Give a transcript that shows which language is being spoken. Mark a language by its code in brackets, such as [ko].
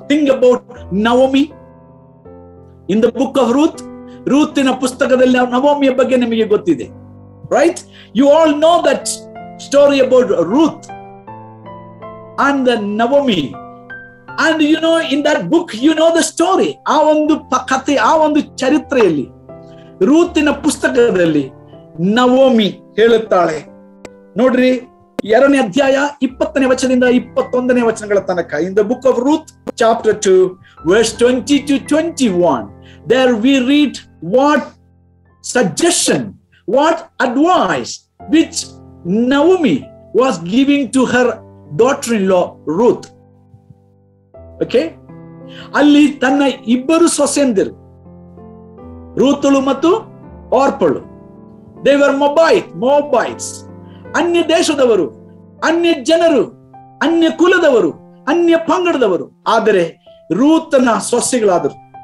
[en] Think about Naomi in the book of Ruth. [kn] ರೂತಿನ ಪುಸ್ತಕದಲ್ಲಿ ನವೋಮಿಯ ಬಗ್ಗೆ ನಿಮಗೆ ಗೊತ್ತಿದೆ, right? [en] You all know that story about Ruth and Naomi, and you know in that book you know the story. [kn] ಆ ಒಂದು ಕಥೆ, ಆ ಒಂದು ಚರಿತ್ರೆಯಲ್ಲಿ, ರೂತಿನ ಪುಸ್ತಕದಲ್ಲಿ ನವೋಮಿ ಹೇಳುತ್ತಾಳೆ. ನೋಡ್ರಿ, 2ನೇ ಅಧ್ಯಾಯ 20ನೇ ವಚನದಿಂದ 21ನೇ ವಚನಗಳ ತನಕ. [en] In the book of Ruth chapter 2 verse 20 to 21, there we read what suggestion, what advice which Naomi was giving to her daughter-in-law Ruth. [kn] Okay, ಅಲ್ಲಿ ತನ್ನ ಇಬ್ಬರು ಸೊಸೆಯಂದಿರು, ರೂತಳು ಮತ್ತು ಆರ್ಪಳು, [en] they were Moabites, [kn] ಅನ್ಯ ದೇಶದವರು, ಅನ್ಯ ಜನರು, ಅನ್ಯ ಕುಲದವರು, ಅನ್ಯ ಪಂಗಡದವರು, ಆದರೆ ರೂತನ ಸೊಸೆಗಳಾದರು.